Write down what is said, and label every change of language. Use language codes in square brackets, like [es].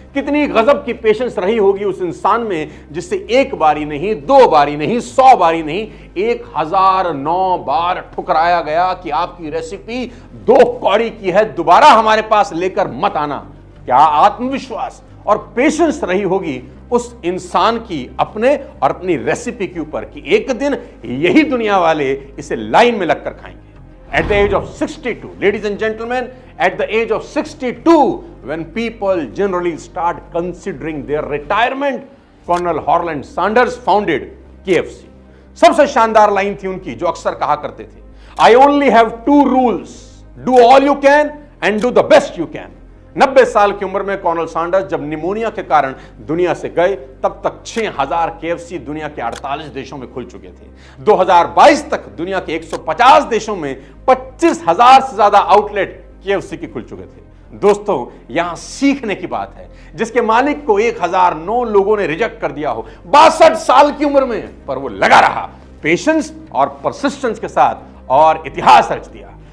[hi] कितनी गजब की पेशेंस रही होगी उस इंसान में जिससे एक बारी नहीं, दो बारी नहीं, 100 बारी नहीं, 1009 बार ठुकराया गया कि आपकी रेसिपी 2 कौड़ी की है, दोबारा हमारे पास लेकर मत आना। क्या आत्मविश्वास और पेशेंस रही होगी उस इंसान की अपने और अपनी रेसिपी के ऊपर कि एक दिन यही दुनिया वाले इसे लाइन में लगकर खाएंगे। [en] At the age of 62, ladies and gentlemen, at the age of 62, when people generally start considering their retirement, Colonel Harland Sanders founded KFC. [hi] सबसे शानदार लाइन थी उनकी जो अक्सर कहा करते थे, [en] I only have 2 rules, do all you can [hi] and do the best you can. 90 साल की उम्र में कर्नल सैंडर्स जब निमोनिया के कारण दुनिया से गए, तब तक 6000 केएफसी दुनिया के 48 देशों में खुल चुके थे। 2022 तक दुनिया के 150 देशों में 25000 से ज्यादा आउटलेट केएफसी के खुल चुके थे। दोस्तों, यहां सीखने की बात है, जिसके मालिक को 1009 लोगों ने रिजेक्ट कर दिया हो 62 साल की उम्र में, पर वो लगा रहा पेशेंस और परसिस्टेंस के साथ और इतिहास रच दिया।